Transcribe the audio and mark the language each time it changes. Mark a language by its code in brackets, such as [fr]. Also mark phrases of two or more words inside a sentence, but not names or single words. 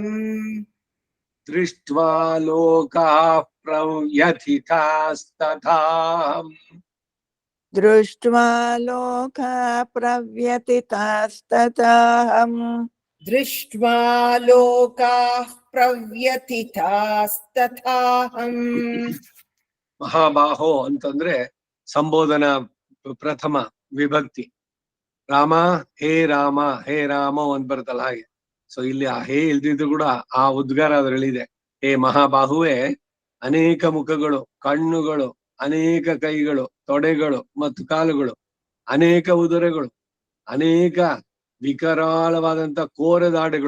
[sa] दृष्ट्वा लोकाः प्रव्यथितास्तथा. दृष्ट्वा लोका प्रव्यथितास्तथाहम्. दृष्ट्वा लोकाः प्रव्यथितास्तथाहम्. [kn] ಮಹಾಬಾಹೋ ಅಂತಂದ್ರೆ ಸಂಬೋಧನಾ ಪ್ರಥಮ ವಿಭಕ್ತಿ. ರಾಮ ಹೇ ರಾಮ, ಹೇ ರಾಮ ಅಂತ ಬರುತ್ತಲ್ಲ ಹಾಗೆ. ಸೊ ಇಲ್ಲಿ ಆ ಹೇ ಇಲ್ದಿದ್ದು ಕೂಡ ಆ ಉದ್ಗಾರ ಅದರಲ್ಲಿದೆ. ಹೇ ಮಹಾಬಾಹುವೆ, ಅನೇಕ ಮುಖಗಳು, ಕಣ್ಣುಗಳು, ಅನೇಕ ಕೈಗಳು, ತೊಡೆಗಳು ಮತ್ತು ಕಾಲುಗಳು, ಅನೇಕ ಉದರಗಳು, ಅನೇಕ ವಿಕರಾಳವಾದಂತ ಕೋರದಾಡೆಗಳು.